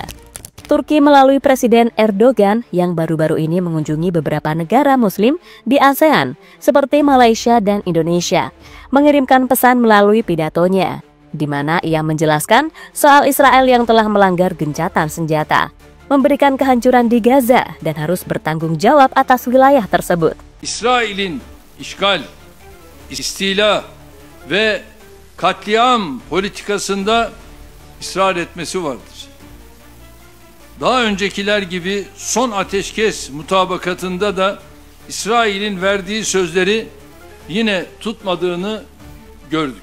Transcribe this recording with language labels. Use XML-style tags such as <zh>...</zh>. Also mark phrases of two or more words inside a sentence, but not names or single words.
<id>Turki melalui Presiden Erdogan yang baru-baru ini mengunjungi beberapa negara Muslim di ASEAN, seperti Malaysia dan Indonesia, mengirimkan pesan melalui pidatonya, di mana ia menjelaskan soal Israel yang telah melanggar gencatan senjata, memberikan kehancuran di Gaza dan harus bertanggung jawab atas wilayah tersebut.</id> <tr>İsrail'in işgal, istila ve katliam politikasında ısrar etmesi vardır. Daha öncekiler gibi son ateşkes mutabakatında da İsrail'in verdiği sözleri yine tutmadığını gördük.</tr>